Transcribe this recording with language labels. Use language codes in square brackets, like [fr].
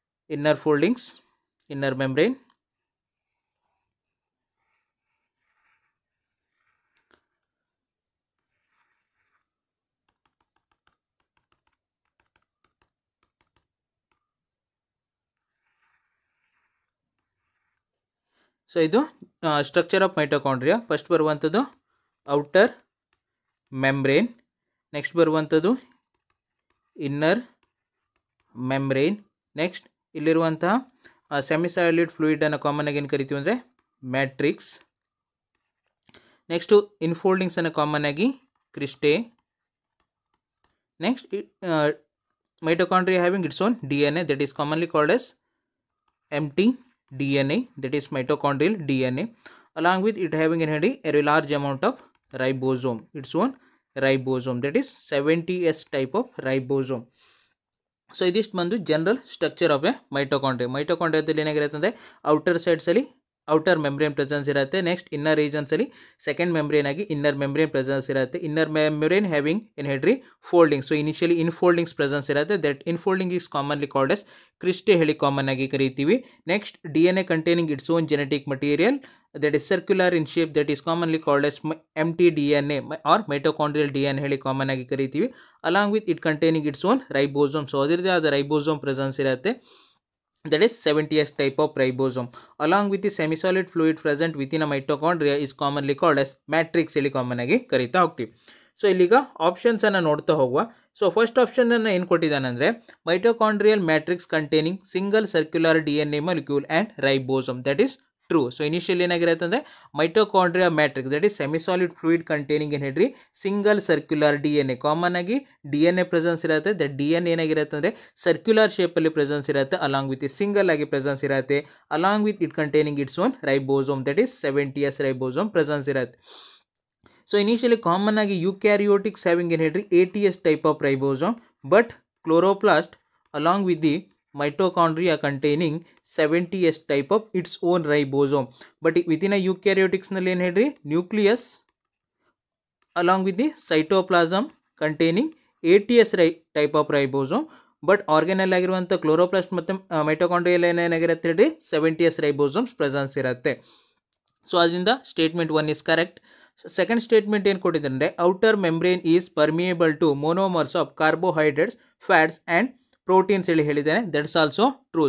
[kn] Inner foldings, inner membrane, so ಇದು structure of mitochondria. First ಬರುವಂಥದ್ದು outer membrane, next ಬರುವಂಥದ್ದು inner membrane, next ಇಲ್ಲಿರುವಂತಹ ಸೆಮಿಸಾಲಿಡ್ ಫ್ಲೂಯಿಡನ್ನು common ಆಗಿ ಏನು ಕರಿತೀವಿ ಅಂದರೆ ಮ್ಯಾಟ್ರಿಕ್ಸ್, ನೆಕ್ಸ್ಟು ಇನ್ಫೋಲ್ಡಿಂಗ್ಸನ್ನು ಕಾಮನ್ ಆಗಿ ಕ್ರಿಸ್ಟೆ, [en] Next mitochondria having its own DNA that is commonly called as empty DNA, that is mitochondrial DNA, along with it having a large amount of ribosome, its own ribosome, that is 70S type of ribosome. [kn] So ಇದಿಷ್ಟು ಬಂದು general structure of A mitochondria. ಮೈಟೋಕಾಂಡ್ರಿಯಾದಲ್ಲಿ ಏನಾಗಿರುತ್ತೆ ಅಂದರೆ outer ಸೈಡ್ಸಲ್ಲಿ outer membrane presence ಇರುತ್ತೆ. Next inner ರೀಜನ್ಸಲ್ಲಿ second membrane ಆಗಿ inner membrane presence ಇರುತ್ತೆ. Inner membrane having ಏನು ಹೇಳ್ರಿ folding. So initially ಇನ್ಫೋಲ್ಡಿಂಗ್ಸ್ presence ಇರುತ್ತೆ. [en] that infolding is commonly called as cristae [kn] ಹೇಳಿ ಕಾಮನ್ ಆಗಿ ಕರೀತೀವಿ. [en] next DNA containing its own genetic material that is circular in shape, that is commonly called as empty DNA or mitochondrial DNA [kn] ಹೇಳಿ common ಆಗಿ ಕರೀತೀವಿ. [en] along with it containing its own ribosome. [kn] So ಅದರದೇ ಆದ ribosome presence ಇರುತ್ತೆ. [en] that is 70S type of ribosome, along with the semi-solid fluid present within a mitochondria is commonly called as matrix [kn] ಹೇಳಿ common ಆಗಿ ಕರೀತಾ ಹೋಗ್ತೀವಿ. So ಇಲ್ಲಿಗ ಆಪ್ಷನ್ಸನ್ನು ನೋಡ್ತಾ ಹೋಗುವ. So first ಆಪ್ಷನನ್ನು ಏನು ಕೊಟ್ಟಿದ್ದಾನೆಂದರೆ [en] Mitochondrial matrix containing single circular DNA molecule and ribosome, that is true. [kn] So initial ಏನಾಗಿರುತ್ತೆ ಅಂದರೆ mitochondria matrix that is ಸೆಮಿಸಾಲಿಡ್ fluid containing ಏನು ಹೇಳ್ರಿ ಸಿಂಗಲ್ ಸರ್ಕ್ಯುಲರ್ DNA. ಕಾಮನ್ ಆಗಿ DNA ಪ್ರೆಸೆನ್ಸ್ ಇರುತ್ತೆ. ದಟ್ DNA ಏನಾಗಿರುತ್ತೆ ಅಂದರೆ ಸರ್ಕ್ಯುಲರ್ ಶೇಪಲ್ಲಿ ಪ್ರೆಸೆನ್ಸ್ ಇರುತ್ತೆ. [en] Along with single ಆಗಿ presence ಇರುತ್ತೆ. Along with it containing its own ribosome, that is 70S ribosome presence ಇರುತ್ತೆ. So initially common ಆಗಿ eukaryotics having ಏನು ಹೇಳ್ರಿ 80S type of ribosome, but chloroplast along with the mitochondria containing 70S type of its own ribosome. But within a eukaryotics [kn] ನಲ್ಲಿ ಏನು ಹೇಳ್ರಿ [en] Nucleus along with the cytoplasm containing 80S type of ribosome. [kn] But organelle ಆಗಿರುವಂಥ chloroplast ಮತ್ತು mitochondrial ಏನಾಗಿರುತ್ತೆ ಹೇಳ್ರಿ 70S ribosomes presence ಇರುತ್ತೆ. [en] So ಅದರಿಂದ statement 1 is correct. [kn] Second statement ಏನು ಕೊಟ್ಟಿದ್ದಾರೆ ಅಂದರೆ [en] Outer membrane is permeable to monomers of carbohydrates, fats and proteins ಹೇಳಿ ಹೇಳಿದ್ದಾನೆ. That's also true.